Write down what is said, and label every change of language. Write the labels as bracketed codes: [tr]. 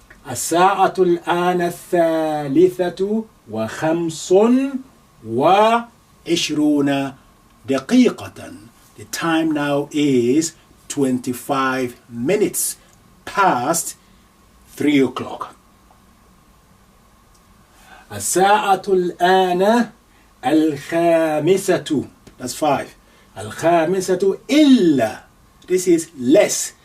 [ar] الساعة الآن الثالثة وخمس وعشرون دقيقة. [en] The time now is 25 minutes past 3 o'clock. [ar] الساعة الآن الخامسة, [en] that's 5. [ar] الخامسة إلا, [en] this is less.